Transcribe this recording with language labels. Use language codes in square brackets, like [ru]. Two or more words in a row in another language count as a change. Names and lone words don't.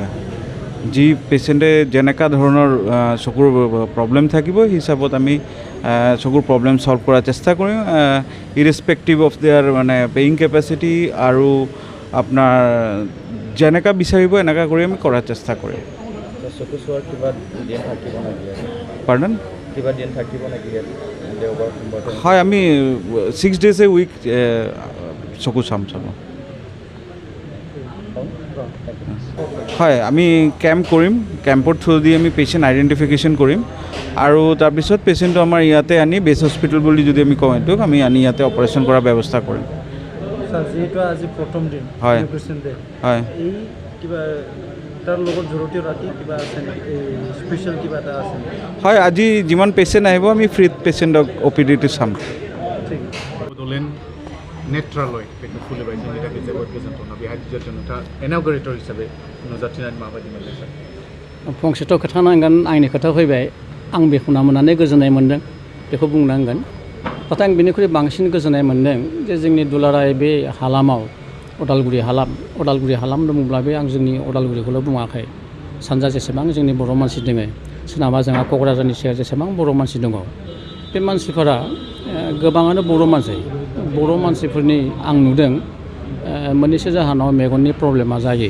[as] যি পেচেণ্টে যেনেকুৱা ধৰণৰ চকুৰ প্ৰব্লেম থাকিব সেই হিচাপত আমি চকুৰ প্ৰব্লেম সলভ কৰাৰ চেষ্টা কৰিম, [en] irrespective of their [as] মানে [en] paying capacity. [as] আৰু আপোনাৰ যেনেকুৱা বিচাৰিব এনেকুৱা কৰি আমি কৰাৰ চেষ্টা কৰিম। চকু চোৱাৰ কিবা দিন থাকিব নেকি? পাৰ্ডন? কিবা দিন থাকিব নেকি দেওবাৰ সোমবাৰ? হয়, আমি [en] 6 days a week [as] চকু চাম। হয়, আমি কেম্প কৰিম, কেম্পৰ থ্ৰুদি আমি [en] patient identification [as] কৰিম। আৰু তাৰপিছত পেচেণ্টটো আমাৰ ইয়াতে আনি [en] base hospital [as] বুলি যদি আমি কওঁ এইটোক, আমি আনি ইয়াতে অপাৰেশ্যন কৰাৰ ব্যৱস্থা কৰিম। যিহেতু আজি প্ৰথম দিন হয় হয়, এই কিবা তাৰ লগত জড়িত ৰাতি কিবা আছে নেকি, স্পেচিয়েল কিবা এটা আছে নেকি? হয়, আজি যিমান পেচেণ্ট আহিব আমি ফ্ৰীত পেচেণ্টক OPD-টো চাম। [brx] ঠিক बड'ल नेत्रालय बेखौ खुलिबाय जोंनि थाखाय जोबोद गोजोनथावना। बेहाय जोंहा इन'ग्रेटर हिसाबै नुजाथिनानै माबायदि मोनदों सार? फंसेथ' खोथा नांगोन, आंनि खोथा फैबाय, आं बेखौ नुनानै गोजोननाय मोन्दों बेखौ बुंनांगोन। नाथाय आं बेनिख्रुइ बांसिन गोजोननाय मोन्दों जे जोंनि दुलाराय बे हालामाव उदालगुरि हालाम दङब्ला बे आं जोंनि उदालगुरिखौल' बुङाखै, सानजा जेसेबां जोंनि बर' मानसि दङ, सोनाबा जोंहा क'क्राझारनि सेर जेसेबां बर' मानसि दङ, बे मानसिफोरा गोबाङानो बर' मानसिफोरनि आं नुदों मोननैसो जाहोनाव मेगननि प्रब्लेमा जायो।